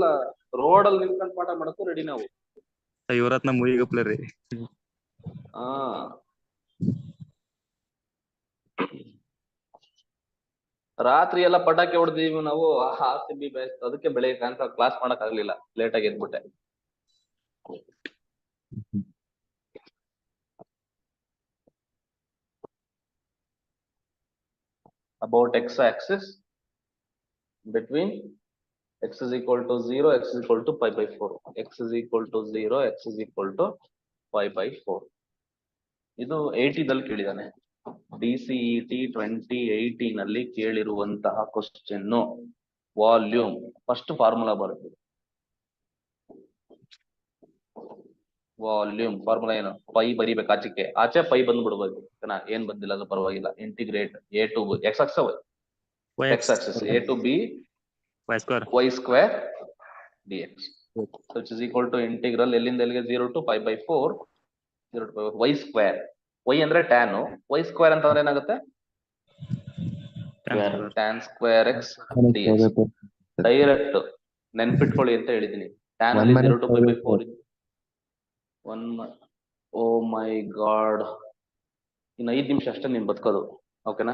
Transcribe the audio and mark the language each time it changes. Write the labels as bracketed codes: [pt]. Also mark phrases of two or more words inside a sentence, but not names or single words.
[kn] ರೋಡಲ್ಲಿ ನಿಂತ್ಕೊಂಡ್ ಪಾಠ ಮಾಡಕ್ಕೂ ರೆಡಿ ನಾವು. ಇವರತ್ನ ಮೂವಿಗಪ್ಲೆ ರೀ. ರಾತ್ರಿ ಎಲ್ಲ ಪಟಾಕಿ ಹೊಡೆದಿವಿ ನಾವು. RCB ಬೆಸ್ಟ್. ಅದಕ್ಕೆ ಬೆಳಿಗ್ಗೆ ಕಾನ್ಸರ್ ಕ್ಲಾಸ್ ಮಾಡಕ್ ಆಗ್ಲಿಲ್ಲ, ಲೇಟ್ ಆಗಿ ಎದ್ಬಿಟ್ಟೆ. [en] About x-axis between x is equal to 0, x is equal to π/4. x is equal to 0, x is equal to π/4. [kn] ಇದು 80ದಲ್ಲಿ ಕೇಳಿದಾನೆ. DCET 2018 ನಲ್ಲಿ ಕೇಳಿರುವಂತಹ ಕ್ವಶನ್. [en] volume first formula [kn] ಬರುತ್ತೆ. [en] volume formula [kn] ಏನು? ಪೈ ಬರಿಬೇಕು, ಆಚೆ ಪೈ ಬಂದ್ಬಿಡ್ಬೇಕು. ಏನ್ ಬಂದಿಲ್ಲ ಅದು ಪರವಾಗಿಲ್ಲ. [en] ಇಂಟಿಗ್ರೇಟ್ a to b, x axis a to b y square dx. So which is equal to integral [kn] ಎಲ್ಲಿಂದ ಎಲ್ಲಿಗೆ [en] 0 to π/4 y square. y ಅಂದ್ರೆ tan, y square [kn] ಅಂತಂದ್ರೆ ಏನಾಗುತ್ತೆ? [en] tan square x dx. [kn] ಡೈರೆಕ್ಟ್ ನೆನ್ಪಿಟ್ಕೊಳ್ಳಿ ಅಂತ ಹೇಳಿದೀನಿ. [en] tan ಅಲ್ಲಿ 0 to π/4 oh my god. [kn] ಇನ್ನು 5 ನಿಮಿಷ ಅಷ್ಟೇ ನೀನ್ ಬದುಕೋದು. ಓಕೆನಾ?